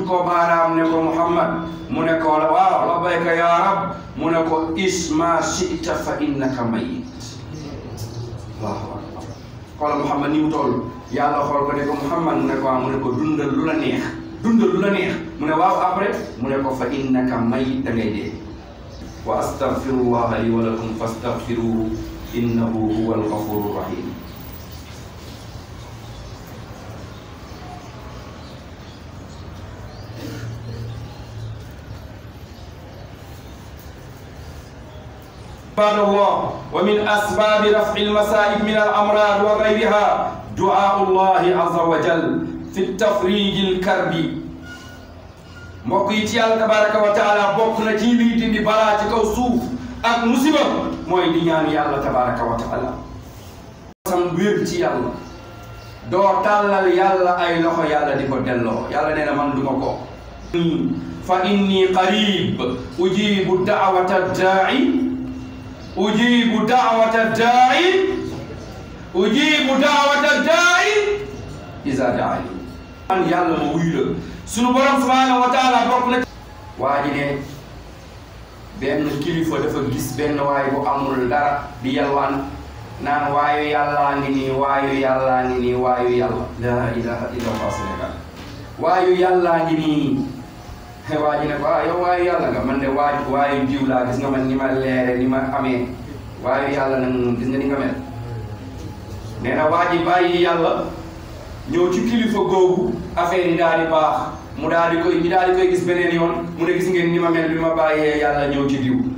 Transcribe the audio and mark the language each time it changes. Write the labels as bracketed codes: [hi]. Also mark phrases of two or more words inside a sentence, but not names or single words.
[wo] ko baaraam ne ko Muhammad mu ne ko waaw [ar] لبيك يا رب [wo] mu ne ko [ar] عش ما شئت فإنك ميت [wo] waaw xoolal Muhammad ni mu toll yàlla xool ko ne ko Muhammad mu ne ko waaw mu ne ko dundal lu la neex dundal lu la neex mu ne waaw après mu ne ko [ar] فإنك ميت [wo] da ngay dee [ar] واستغفر الله لي ولكم فاستغفروه إنه هو الغفور الرحيم عباد الله ومن أسباب رفع المصائب من الأمراض وغيرها دعاء الله عز وجل في التفريج الكرب mbokk [wo] yi ci Yàlla [ar] تبارك وتعالى [wo] bokk na ci liy dindi balaa ci kaw suuf ak musiba mooy di ñaan Yàlla [ar] تبارك وتعالى [wo] sam wér ci Yàlla doo tàllal Yàlla ay loxo Yàlla di ko delloo Yàlla nee na man duma ko [ar] فإني قريب أجيب دعوة الداع أجيب دعوة [wo] da'i ujibu da'wata [ar] الداع إذا دعان [wo] man Yàlla ma wuyu la sunu borom [ar] سبحانه وتعالى [wo] bokk na waa ji ne benn kilifa dafa gis benn waay bu amul dara di yalwaan naan waayu yàllaa ngi nii waayu yàllaa ngi nii waayu yàlla [ar] لا إله إلا الله [wo] Sénégal waayu yàllaa ngi nii waa ji ne ko ah yow waayu yàlla nga man de waayu jiw laa gis nga man ni ma leere ni ma amee waayu yàlla nag moom gis nga ni nga mel nee na waa ji bàyyi yàlla ñëw ci kilifa googu affaire yi daal di baax ñu daal di koy gis beneen yoon mu ne gis ngeen ni ma mel bi ma bàyyee yàlla ñëw ci diw